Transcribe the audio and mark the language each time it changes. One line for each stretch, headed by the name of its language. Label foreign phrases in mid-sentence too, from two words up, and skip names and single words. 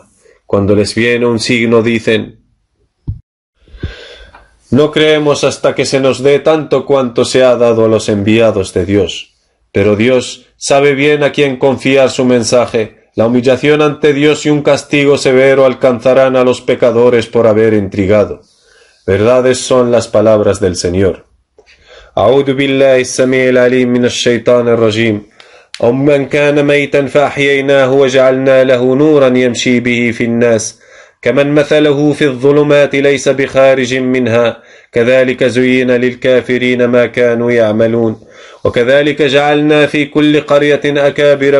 Spanish: Cuando les viene un signo dicen, no creemos hasta que se nos dé tanto cuanto se ha dado a los enviados de Dios. Pero Dios sabe bien a quién confiar su mensaje. La humillación ante Dios y un castigo severo alcanzarán a los pecadores por haber intrigado. Verdades son las palabras del Señor.
Arabic: أعوذ بالله السميع العليم من الشيطان الرجيم. أَمَّنْ كَانَ مَيْتًا فَأَحْيَيْنَاهُ وَجَعَلْنَا لَهُ نُورًا يَمْشِي بِهِ فِي النَّاسِ كَمَنْ مَثَلَهُ فِي الظُّلُمَاتِ لَيْسَ بِخَارِجٍ مِنْهَا كَذَلِكَ زُيِّنَ لِلْكَافِرِينَ مَا كَانُوا يَعْمَلُونَ وَكَذَلِكَ جَعَلْنَا فِي كُلِّ قَرْيَةٍ أَكَابِرَ